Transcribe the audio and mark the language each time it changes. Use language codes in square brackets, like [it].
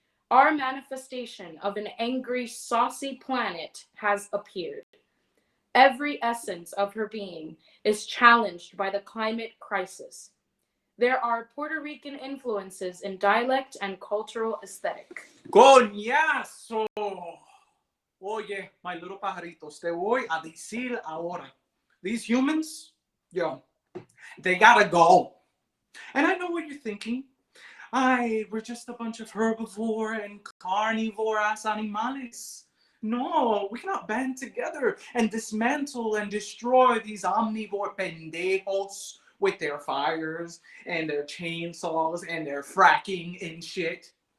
[en] Our manifestation of an angry, saucy planet has appeared. Every essence of her being is challenged by the climate crisis. There are Puerto Rican influences in dialect and cultural aesthetic. [es] ¡Coñazo! Oye, [en] my little [es] pajaritos, te voy a decir ahora. [en] These humans, yo, they gotta go. And I know what you're thinking. We're just a bunch of herbivore and carnivore-ass animales. No, we cannot band together and dismantle and destroy these omnivore pendejos with their fires and their chainsaws and their fracking and shit.